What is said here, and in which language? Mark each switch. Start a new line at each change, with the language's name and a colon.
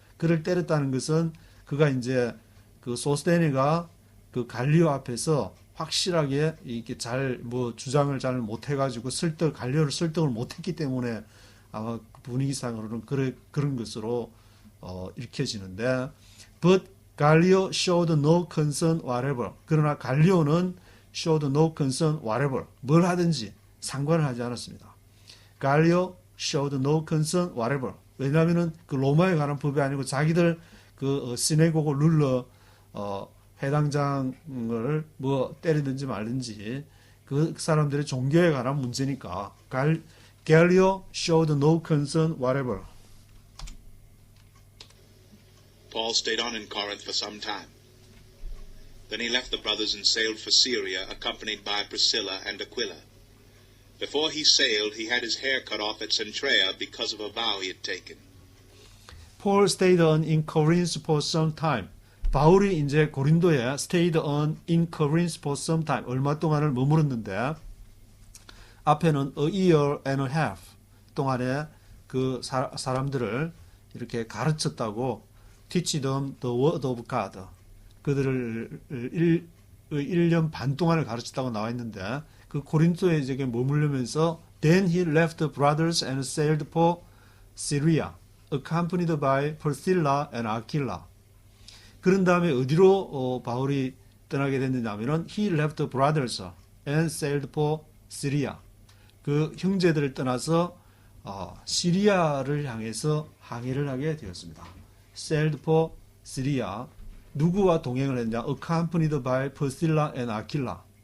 Korean: 그를 때렸다는 것은 그가 이제 그 소스테네가 그 갈리오 앞에서 확실하게 이렇게 주장을 잘 못해가지고 갈리오를 설득을 못했기 때문에 아마 분위기상으로는 그런 것으로 읽혀지는데,
English: but Gallio showed no concern whatever.
Korean: 그러나 갈리오는
English: showed no concern whatever.
Korean: 뭘 하든지 상관을 하지 않았습니다.
English: Gallio showed no concern whatever.
Korean: 왜냐하면은 그 로마에 관한 법이 아니고 자기들 그 시네고고 룰러 회당장을 때리든지 말든지 그 사람들의 종교에 관한 문제니까
English: Gallio showed no concern whatever. Paul stayed on in Corinth for some time. Then he left the brothers and sailed for Syria, accompanied by Priscilla and Aquila. Before he sailed, he had his hair cut off at Cenchrea because of a vow he had taken. Paul stayed on in Corinth for some time.
Korean: 바울이 이제 고린도에
English: stayed on in Corinth for some time.
Korean: 얼마 동안을 머물렀는데 앞에는
English: a year and a half
Korean: 동안에 그 사람들을 이렇게 가르쳤다고
English: teach them the word of God.
Korean: 그들을 1년 반 동안을 가르쳤다고 나와 있는데 그 고린도에 이제 머물면서
English: then he left the brothers and sailed for Syria, accompanied by Priscilla and Aquila.
Korean: 그런 다음에 어디로 바울이 떠나게 됐느냐면은
English: he left the brothers and sailed for Syria.
Korean: 그 형제들을 떠나서 시리아를 향해서 항해를 하게 되었습니다.
English: sailed for Syria.
Korean: 누구와 동행을 했냐?
English: accompanied by Priscilla and Aquila.